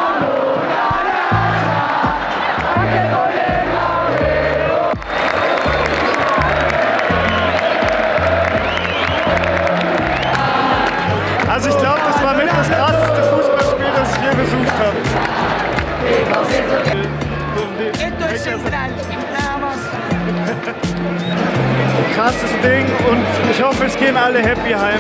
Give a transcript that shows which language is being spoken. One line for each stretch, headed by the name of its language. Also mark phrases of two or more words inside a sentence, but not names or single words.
German: Also ich glaube, das war mit das krasseste Fußballspiel, das ich je besucht habe.
Spanish: Esto es Central, nada más.
German: Krasses Ding und ich hoffe, es gehen alle happy heim.